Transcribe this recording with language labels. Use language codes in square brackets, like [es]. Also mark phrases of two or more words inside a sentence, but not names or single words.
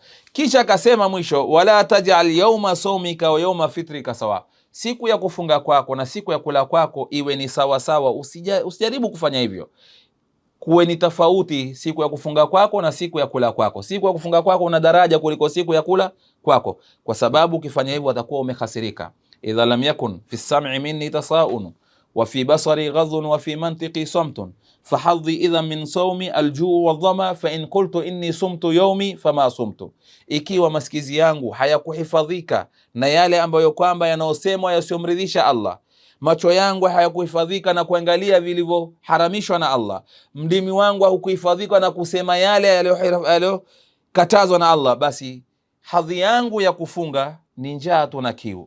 [sw] Kisha akasema mwisho, [ar] ولا تجعل يوم صومك ويوم فطرك سواء, [sw] siku ya kufunga kwako na siku ya kula kwako iwe ni sawa sawa. Usijaribu kufanya hivyo, kuwe ni tofauti siku ya kufunga kwako na siku ya kula kwako. Siku ya kufunga kwako una daraja kuliko siku ya kula kwako, kwa sababu ukifanya hivyo utakuwa umehasirika. [ar] إذا لم يكن في سمعي مني تصاون وفي بصري غض وفي منطقي صمت فحظي إذا من صومي الجوع والظما فإن قلت إني صمت يومي فما صمت. [sw] Ikiwa masikizi yangu hayakuhifadhika na yale ambayo kwamba yanaosemwa yasiyomridhisha Allah, macho yangu hayakuhifadhika na kuangalia vilivyoharamishwa na Allah, mdimi wangu haukuhifadhika na kusema yale yaliyokatazwa na Allah, basi hadhi yangu ya kufunga ni njaa tu na kiu.